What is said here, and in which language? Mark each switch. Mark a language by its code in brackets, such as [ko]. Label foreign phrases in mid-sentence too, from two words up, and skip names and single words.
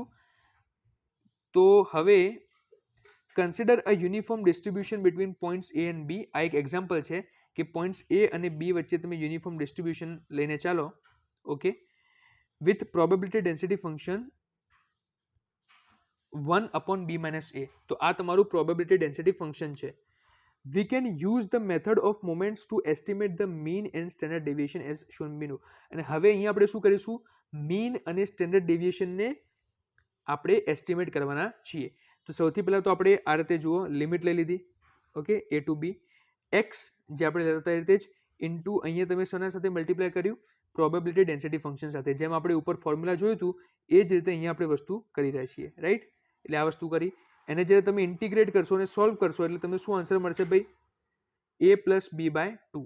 [gu] તો હવે [en] consider a uniform distribution between points a and b. [gu] આ એક એક્ઝામ્પલ છે કે પોઈન્ટ્સ એ અને બી વચ્ચે તમે [en] uniform distribution [gu] લઈને ચાલો. [en] okay, with probability density function 1 upon b minus a. [gu] તો આ તમારું [en] probability density function [gu] છે. [en] We can use the method of moments to estimate the mean and standard deviation as shown below. [gu] અને હવે અહીંયા આપણે શું કરીશું, મીન અને [en] standard deviation [gu] આપણે એસ્ટિમેટ કરવાના છીએ. તો સૌથી પહેલા તો આપણે આ રીતે જુઓ, લિમિટ લઈ લીધી. ઓકે, [en] a to b, [gu] x જે આપણે લેતા હતા એ રીતે જ ઇન્ટુ અહીંયા તમે શેના સાથે મલ્ટીપ્લાય કર્યું, [en] probability density function [gu] સાથે. જેમ આપણે ઉપર ફોર્મ્યુલા જોયું હતું એ જ રીતે અહીંયા આપણે વસ્તુ કરી રહ્યા છીએ, રાઈટ. એટલે આ વસ્તુ કરી, એને જ્યારે તમે ઇન્ટિગ્રેટ કરશો અને સોલ્વ કરશો એટલે તમને શું આન્સર મળશે ભાઈ, [en] a plus b by 2.